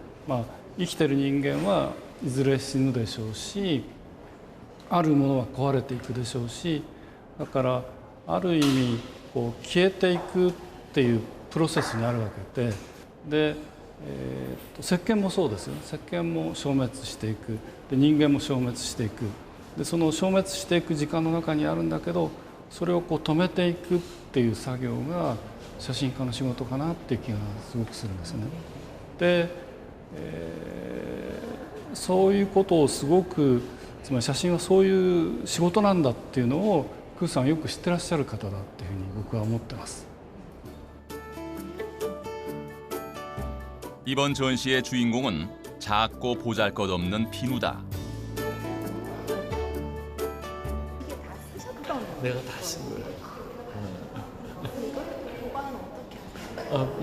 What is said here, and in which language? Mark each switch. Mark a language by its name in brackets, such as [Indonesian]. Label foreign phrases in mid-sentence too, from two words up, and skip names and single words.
[Japanese] 生きてる人間はいずれ死ぬでしょうし、あるものは壊れていくでしょうし、だからある意味こう消えていくっていうプロセスにあるわけで、石鹸もそうですよね。石鹸も消滅していく、で人間も消滅していく、でその消滅していく時間の中にあるんだけど、それをこう止めていくっていう作業が写真家の仕事かなっていう気がすごくするんですね。で、そういうことをすごく、つまり写真はそういう仕事なんだっていうのをクーさんはよく知ってらっしゃる方だっていうふうに僕は思ってます。 [Korean] 이번 전시의 주인공은 작고 보잘것없는 비누다. 이게 다 쓰셨던 내가 다 쓴 거예요. 이걸 보관은 어떻게 하세요?